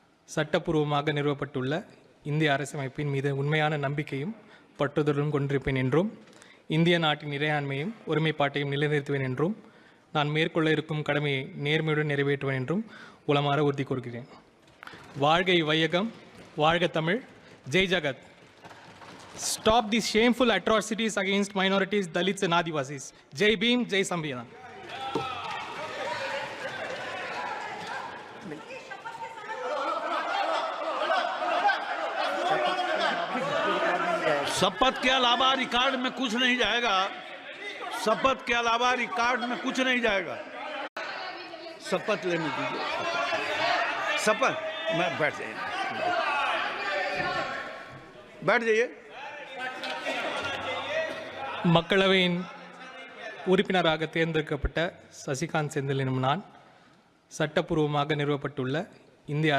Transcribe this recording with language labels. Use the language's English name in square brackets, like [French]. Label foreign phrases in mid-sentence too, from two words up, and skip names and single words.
[Tamil] சட்டப்பூர்வமாக நிறுவப்பட்டுள்ள இந்திய அரசமைப்பின் மீது உண்மையான நம்பிக்கையும் பற்றுதலும் கொண்டிருப்பேன் என்றும், இந்திய நாட்டின் இறையாண்மையும் ஒருமைப்பாட்டையும் நிலைநிறுத்துவேன் என்றும், நான் மேற்கொள்ள இருக்கும் கடமையை நேர்மையுடன் நிறைவேற்றுவேன் என்றும் உளமாற உறுதி கூறுகிறேன். வாழ்க வையகம், வாழ்க தமிழ், [Hindi] जय जगत. [English] Stop these shameful atrocities against minorities, Dalits and Adivasis. [Hindi] जय भीम, जय संविधान. शपथ के अलावा रिकॉर्ड में कुछ नहीं जाएगा। शपथ के अलावा रिकॉर्ड में कुछ नहीं जाएगा। शपथ लेने दीजिए। शपथ मैं बैठ जाइए, बैठ जाइए। [Tamil] மக்களவையின் உறுப்பினராக தேர்ந்தெடுக்கப்பட்ட சசிகாந்த் செந்தில் எனும் நான் சட்டப்பூர்வமாக நிறுவப்பட்டுள்ள இந்திய